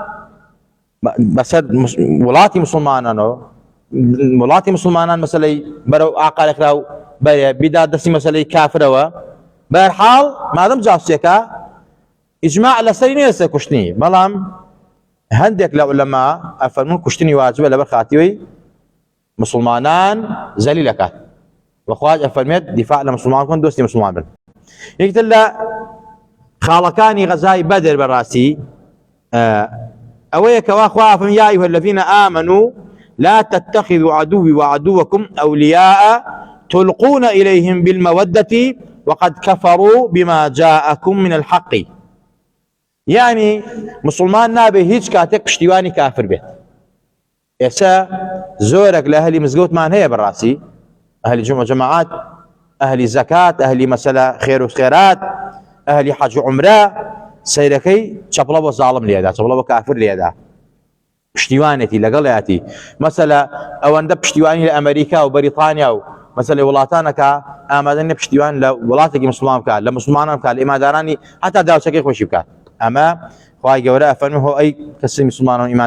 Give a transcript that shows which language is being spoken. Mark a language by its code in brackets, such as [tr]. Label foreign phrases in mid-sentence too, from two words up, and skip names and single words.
[ckb] بەسەر وڵاتی مسلمانانەوە وڵاتی مسلمانان مەسەلەی بەرەو ئاقالێک راو بەرێ بیدا دەستی مەسەلەی کافرەوە بەهەرحاڵ مادەم جاسوسیەکە ئیجماع لەسەری نییە لەسەر کوشتنی بەڵام هەندێک لە عولەما ئەفەرمون کوشتنی واجبە لەبەر خاتیوەی مسلمانان زەلیل ئەکات وەخوا ئەفەرمێت دیفاع لە مسلمان بکەن دۆستی مسلمان بن یەکتر لە خاڵەکانی غەزای بەدر بەڕاستی ئەوەیە کەوا خوا ئەفەرمێت [ar] یا ئەیها الذین آمنوا لا تتخذوا عدوي وعدوكم أولياء تلقون إليهم بالمودة وقد كفروا بما جاءكم من الحق [ckb] يعني مسلمان نابێ هیچ کاتێک پشتیوانی کافر بێت ئێستا زۆرێک لە ئەهلی مزگەوتمان هەیە بەڕاستی ئەهلی جومع جەماعات ئەهلی زەکات ئەهلی مەسەلە خێر و خێرات ئەهلی حەج و عومرە سەیرەکەی چەپڵە بۆ زاڵم لێدا چەپڵە بۆ کافر لێدا پشتیوانێتی لەگەڵیاتی مەسەلە ئەوەندە پشتیوانی لە ئەمریکا و بەریتانیا و مەسەلەی وڵاتانەکە ئامادە نیە پشتیوان لە وڵاتێکی مسلمان بکات لە مسلمانان بکات لە ئیماندارانی هەتا داوچەکەی خۆشی بکات ئەمە خوای گەورە ئەفەرمێ هۆ ئەی کەسی مسلمانان